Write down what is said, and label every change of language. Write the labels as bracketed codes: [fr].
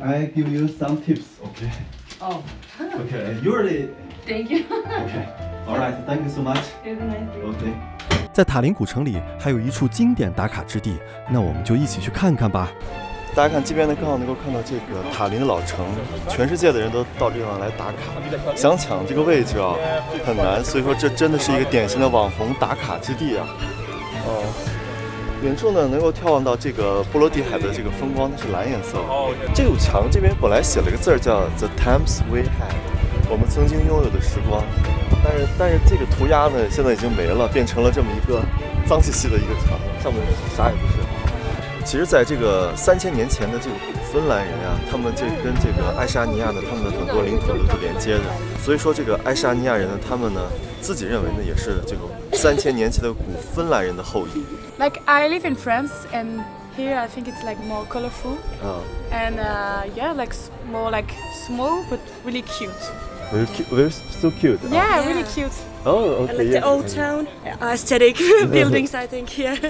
[en] I give you some tips. Okay. Oh. Okay. Usually. Thank you. Okay. All right, thank you so much. OK。 [zh] 在塔林古城里还有一处经典打卡之地，那我们就一起去看看吧。大家看这边呢，刚好能够看到这个塔林的老城，全世界的人都到这地方来打卡，想抢这个位置啊很难，所以说这真的是一个典型的网红打卡之地啊。远处呢能够眺望到这个波罗的海的这个风光，它是蓝颜色的。这堵墙这边本来写了个字叫 [en] The Times We Had， [zh] 我们曾经拥有的时光。但是这个涂鸦呢，现在已经没了，变成了这么一个脏兮兮的一个墙，上面啥也不是。其实，在这个3000年前的这个古芬兰人呀，他们这跟这个爱沙尼亚呢，他们的很多领土都是连接的。所以说，这个爱沙尼亚人呢，他们呢自己认为呢，也是这个3000年前的古芬兰人的后裔。 [en] Like I live in France and here I think it's like more colorful. And yeah, like more like small but really cute. Very so cute. Yeah, really cute. Oh, okay. I like the old town aesthetic buildings, I think, here.